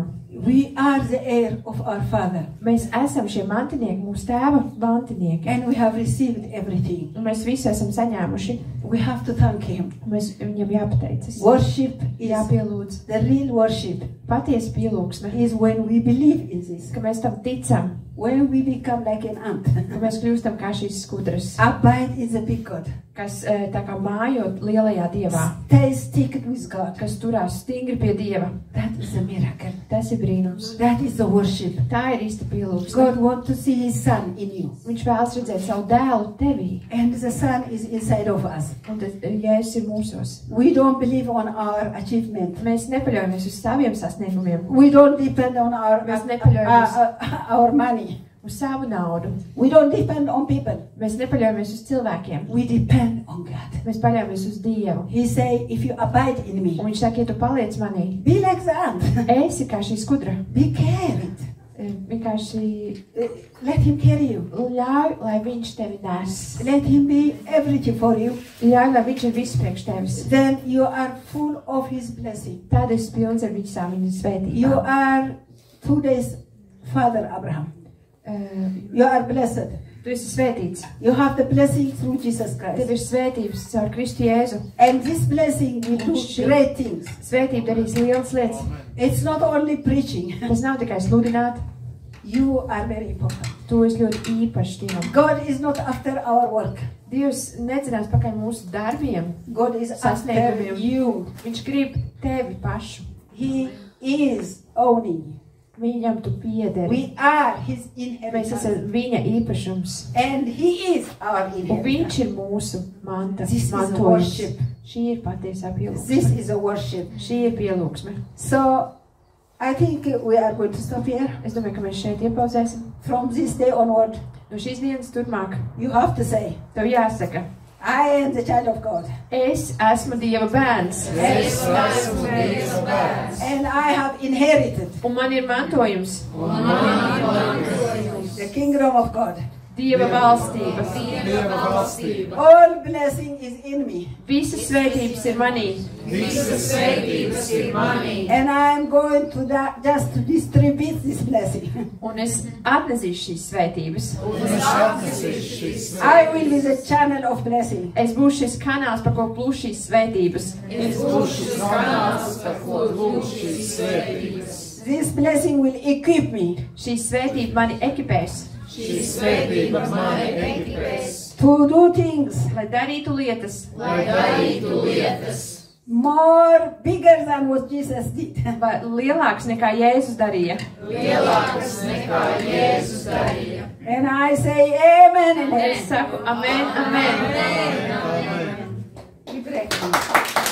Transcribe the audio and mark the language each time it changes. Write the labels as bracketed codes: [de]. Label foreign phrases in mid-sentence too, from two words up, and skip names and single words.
[en] We are the heir of our Father, [lv] Mēs esam šie mantinieki, mūsu tēva mantinieki. [en] and we have received everything. [lv] Un mēs visi esam saņēmuši. [en] We have to thank Him. [lv] Mēs viņam jāpateicas. [en] Worship is [lv] Jāpielūdz. [en] the real worship [lv] Patiesa pielūgsme, [en] is when we believe in this. [lv] ka mēs tam ticam, [en] When we become like an ant, [lv] ka mēs kļūstam kā šīs skudras, [en] abide in the big God, [lv] kas tā kā mājot lielajā Dievā, [en] stay stick with God. [lv] kas turās stingri pie Dieva. [en] That is a miracle. [lv] Tas ir brīnums. [en] That is the worship. [lv] Tā ir īsta pielūgsme. [en] God wants to see His Son in you, [lv] Viņš vēlas redzēt savu dēlu tevī, [en] and the Son is inside of us. [lv] un tad Jēzus ir mūsos. [en] We don't believe on our achievement. [lv] Mēs nepaļaujamies uz saviem sasniegumiem, [en] We don't depend on [lv] Mēs nepaļaujamies. [en] our money. [lv] uz savu naudu. [en] We don't depend on people. [lv] Mēs nepaļaujamies uz cilvēkiem. [en] We depend on God. [lv] Mēs paļaujamies uz Dievu. [en] He say, if you abide in me, [lv] Un viņš saka, ja tu paliec manī, [en] be like the ant. [lv] esi kā šī skudra. [en] Be carried. [lv] Vienkārši [en] Let Him carry you. [lv] ļauj, lai viņš tevi nes. [en] Let Him be everything for you. [lv] Ļauj, lai viņš ir viss priekš tevis. [en] Then you are full of His blessing. [lv] Tad esi pilns ar visām viņa [en] You [lv] svētībām. [en] are today's Father Abraham. You are blessed. [lv] Tu esi svētīts. [en] You have the blessing through Jesus [lv] Tev [en] Christ. [lv] ir svētības caur Kristu Jēzu. [en] And this blessing will do great things. [lv] Svētība darīs lielas lietas. [en] It's not only preaching. [lv] Tas nav tikai sludināt. [en] You are very important. [lv] Tu esi ļoti īpašs Dievam. [en] God is not after our work. [lv] Dievs nedzinās pakaļ mūsu darbiem. [en] God is after [lv] Sasniegumiem. [en] you. [lv] Viņš grib tevi pašu. [en] He is owning you. [lv] Viņam tu piederi. [en] We are His [lv] Mēs [en] inheritance. [lv] esam viņa īpašums. [en] And He is our [lv] Un [en] inheritance. [lv] viņš ir mūsu manta. This is a mantojums. [en] worship. [lv] Šī ir patiesā [en] This [lv] pielūgsme. [en] is a worship. [lv] Šī ir pielūgsme. [en] So, I think we are going to stop here. [lv] Es domāju, ka mēs šeit iepauzēsim. [en] From this day onward, [lv] No šīs dienas turpmāk [en] you have to say, [lv] tev jāsaka, [en] I am the child of God. [lv] es esmu Dieva bērns. [en] And I have inherited [lv] Un man ir mantojums. [en] the kingdom of God. [lv] Dieva valstība. Dieva valstība. [en] All blessing is in me. [lv] Visas svētības ir manī. Visas svētības ir manī. [en] And I am going to just to distribute this blessing. [lv] Un es atnesīšu šīs svētības. Es atnesīšu šīs [en] I will be the channel of blessing. [lv] Es būšu šis kanāls, par ko plūš šīs svētības. Es būšu šis kanāls, par ko plūš šīs svētības. [en] This blessing will equip me [lv] Šī svētība mani ekipēs, Šīs svētības mani ekipēs, [en] to do things [lv] lai darītu lietas, lai darītu lietas, [en] more bigger than what Jesus did. [lv] vai lielāks nekā Jēzus darīja. lielākas nekā Jēzus darīja. [en] And I say amen and [lv] Es saku amen, amen. Amen. amen.